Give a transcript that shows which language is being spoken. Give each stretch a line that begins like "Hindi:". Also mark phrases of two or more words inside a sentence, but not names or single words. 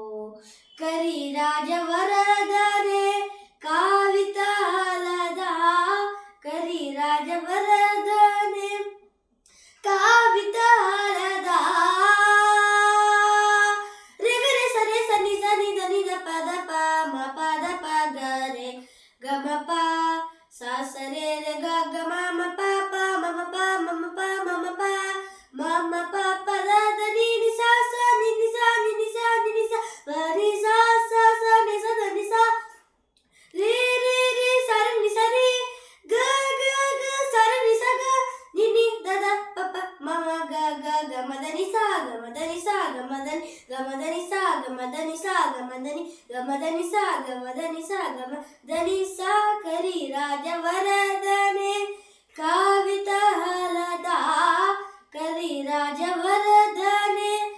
Sanskrit: ಕರಿರಾಜವರದರೆ ಕಾವಿತಾಲದ ಕರಿರಾಜವರದನೆ ಕಾವಿತಾಲದ ರೆಗರೆ ಸರೆ ಸನಿ ಸನಿ ಧನಿ ದ ಪದ ಪ ಮ ಪದ ಪ ಗರೆ ಗಮ ಪ ಸ ಸರೆ ರೆ ಗ ಮ ಮ ಪ ಪ ಮ ಮ ಪ ಮ ಮ ಪ ಮ ಮ ಪ ಮ ಮ ಪ ಪ ದ ದ ನಿ ನಿ ಸ ಸ ನಿ ನಿ ಸ ನಿ ನಿ ಸ ನಿ ನಿ ಸ ಪ ರಿ ಸ ಸ ಸ ನಿ ಸ ದ ನಿ ಸ ರಿ ರಿ ರಿ ಸ ರಿ ನಿ ಸ ರಿ ಗ ಗ ಗ ಸ ರಿ ನಿ ಸ ಗ ನಿ ನಿ ದ ದ ಪ ಪ ಮ ಮ ಗ ಗ ಗ ಮ ದ ನಿ ಸ ಗ ಮ ದ ನಿ ಸ ಗ ಮ ದ ನಿ ಗ ಮ ದ ನಿ ಸ ಗ ಮ ದ ನಿ ಸ ಗ ಮ ದ ನಿ ಗ ಮ ದ ನಿ ಸ ಗ ಮ ದ ನಿ ಸ ಗ ಮ ದ ನಿ ಸ ಕರಿರಾಜವರದನೆ ಕಾವಿತಾಲದ ಕರಿರಾಜವರದನೆ